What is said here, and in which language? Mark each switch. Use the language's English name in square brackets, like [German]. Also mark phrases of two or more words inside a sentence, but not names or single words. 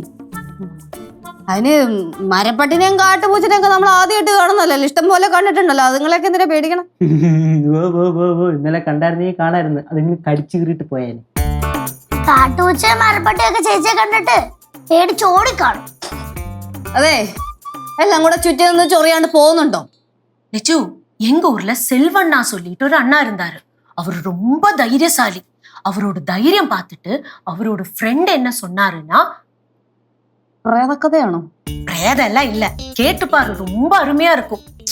[Malayalam] അതിന് മരപ്പട്ടിനെയും കാട്ടുപൂച്ചനെയൊക്കെ നമ്മൾ ആദ്യമായിട്ട് കാണുന്നല്ലോ, ഇഷ്ടം പോലെ കണ്ടിട്ടുണ്ടല്ലോ. അതുങ്ങളൊക്കെ എന്തിനാ പേടിക്കണം? ഇന്നലെ കണ്ടായിരുന്നേ കാണായിരുന്നു. അതിങ്ങനെ കടിച്ചു കീറിട്ട് പോയാല്. കാട്ടുപൂച്ച മരപ്പട്ടിയൊക്കെ ചേച്ചിയെ കണ്ടിട്ട് പേടിച്ചോടിക്കാണും. അതെ, എല്ലാം കൂടെ ചുറ്റി നിന്ന് ചൊറിയാണ്ട് പോകുന്നുണ്ടോ? [Tamil] லெச்சு எங்க ஊர்ல செல்வண்ணா சொல்லிட்டு ஒரு அண்ணா இருந்தாரு. அவர் ரொம்ப தைரியசாலி. அவரோட தைரியம் பார்த்துட்டு அவரோட ஃப்ரெண்ட் என்ன சொன்னாருன்னா, [Malayalam] പ്രേതകഥയാണോ? [Tamil] பிரேதம் எல்லாம் இல்ல, கேட்டு பாரு, ரொம்ப அருமையா இருக்கும்.